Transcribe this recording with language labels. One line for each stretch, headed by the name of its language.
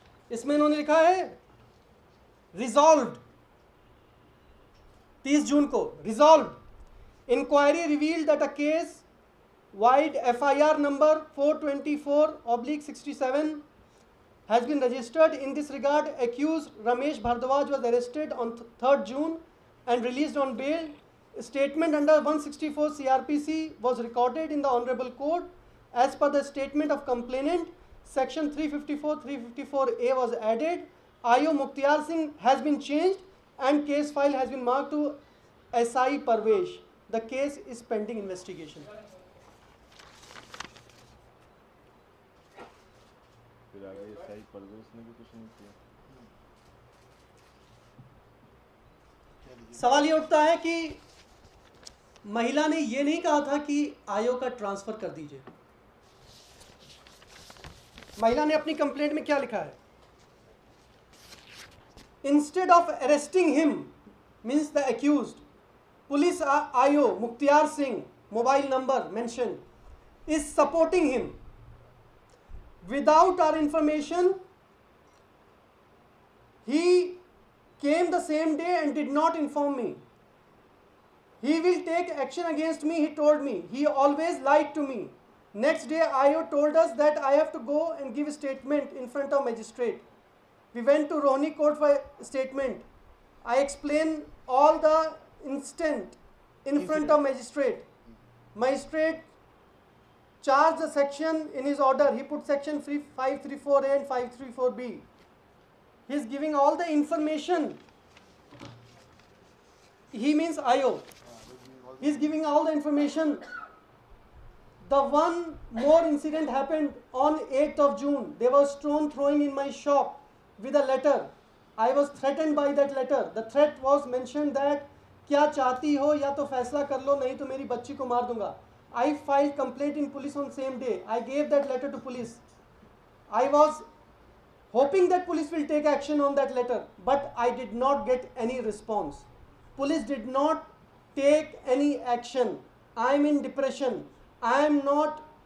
Hindi: इसमें इन्होंने लिखा है
English: Resolved, 30 जून को resolved, inquiry revealed that a case vide FIR number 424/67 has been registered. In this regard, accused Ramesh Bhardwaj was arrested on 3rd June and released on bail. A statement under 164 CRPC was recorded in the Honorable Court. As per the statement of complainant, Section 354, 354A was added. IO Mukhtiar Singh has been changed and case file has been marked to SI Parvesh. The case is pending investigation.
Hindi: फिर आगे SI परवेश ने भी कुछ नहीं किया। सवाल ये उठता है कि महिला ने ये नहीं कहा था कि आयोग का ट्रांसफर कर दीजिए। महिला ने अपनी कंप्लेंट में क्या लिखा है?
English: Instead of arresting him, means the accused, police IO Mukhtiyar Singh, mobile number mention, is supporting him without our information. He came the same day and did not inform me. He will take action against me, he told me. He always lied to me. Next day, IO told us that I have to go and give a statement in front of magistrate. We went to Rohini court for a statement. I explained all the incident in front of magistrate. Magistrate charged the section in his order. He put section 534A and 534B. He is giving all the information. He means IO. He is giving all the information. The one more incident happened on 8th of June. There was stone throwing in my shop with a letter. I was threatened by that letter. The threat was mentioned that
Hindi: क्या चाहती हो या तो फैसला कर लो नहीं तो मेरी बच्ची को मार दूंगा.
English: I filed complaint in police on same day. I gave that letter to police. I was hoping that police will take action on that letter, but I did not get any response. Police did not take any action. I am in depression. I am not